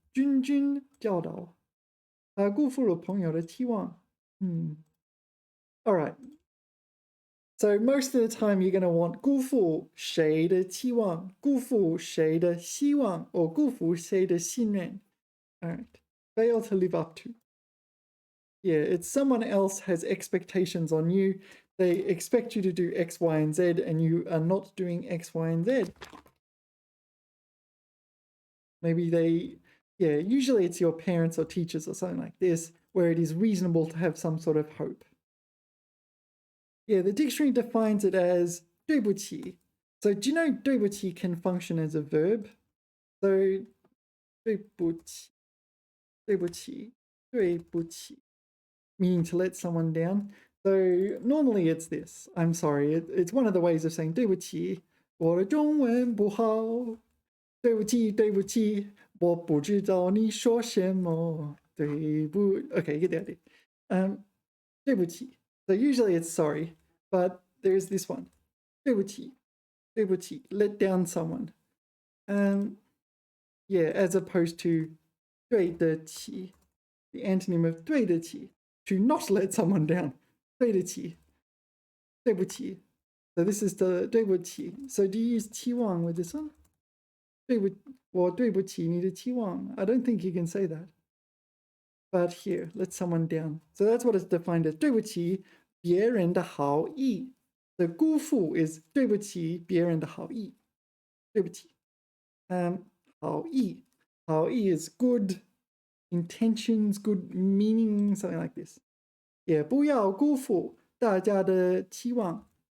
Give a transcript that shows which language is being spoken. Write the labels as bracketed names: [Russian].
[Chinese] 君君教导辜负了朋友的期望。 [English] All right. So most of the time you're going to want [Chinese] 辜负谁的期望，辜负谁的希望 [English] or [Chinese] 辜负谁的信任。 [English] All right. Fail to live up to. Yeah, it's someone else has expectations on you. They expect you to do X, Y, and Z, and you are not doing X, Y, and Z. Maybe usually it's your parents or teachers or something like this, where it is reasonable to have some sort of hope. Yeah, the dictionary defines it as 对不起.So do you know 对不起 can function as a verb? So [Chinese] 对不起,对不起,对不起, [English] meaning to let someone down. So normally it's this. I'm sorry. It's one of the ways of saying [Chinese] 对不起,我的中文不好。对不起,对不起,我不知道你说什么。 [English] 对不 Okay, you get the idea. [Chinese] 对不起. [English] So usually it's sorry, but there's this one. [Chinese] 对不起,对不起, [English] let down someone. Yeah, as opposed to 对得起, the antonym of 对得起, to not let someone down. [Chinese] 对得起,对不起. [English] So this is the 对不起. So do you use 期望 with this one? [Chinese] 对不起你的期望. [English] I don't think you can say that. But here, let someone down. So that's what it's defined as. [Chinese] 对不起别人的好意. The 辜负 is 对不起别人的好意. 对不起.好意. [English] 好意 is good intentions, good meaning, something like this. [Chinese] 也不要辜负大家的期望.